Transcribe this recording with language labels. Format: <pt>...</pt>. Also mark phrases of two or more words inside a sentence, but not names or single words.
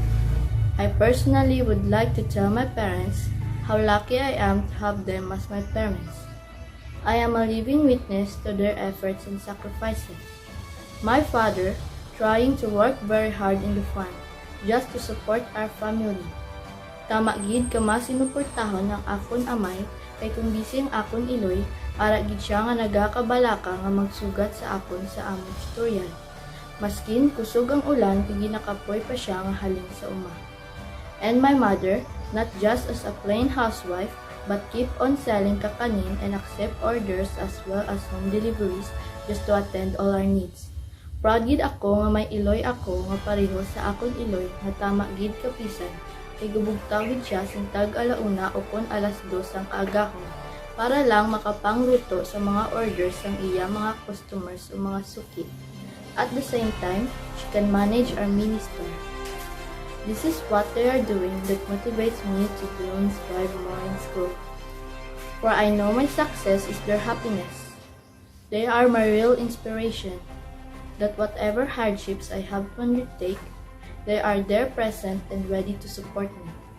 <en>I personally would like to tell my parents how lucky I am to have them as my parents. I am a living witness to their efforts and sacrifices. My father, trying to work very hard in the farm just to support our family.</en> <hil>Tama gid kama sinuportahon ng akon amay kay kung bising akon iloy para gid siya nga nagakabalaka nga magsugat sa akon sa among tutorial. Maskin kusog ang ulan kay ginakapoy pa siya nga halin sa uma.</hil> <en>And my mother, not just as a plain housewife, but keep on selling kakanin and accept orders as well as home deliveries just to attend all our needs.</en> <hil>Proud gid ako nga may iloy ako nga pareho sa akon iloy nga tama gid kapisan kay gubugtaw gid siya sintag alauna o kon alas 2 ang agahon para lang makapangluto sa mga orders ng iya mga customers o mga suki.</hil> <en>At the same time, she can manage our mini store. This is what they are doing that motivates me to grow and strive more in school. For I know my success is their happiness. They are my real inspiration. That whatever hardships I have to undertake, they are there present and ready to support me.</en>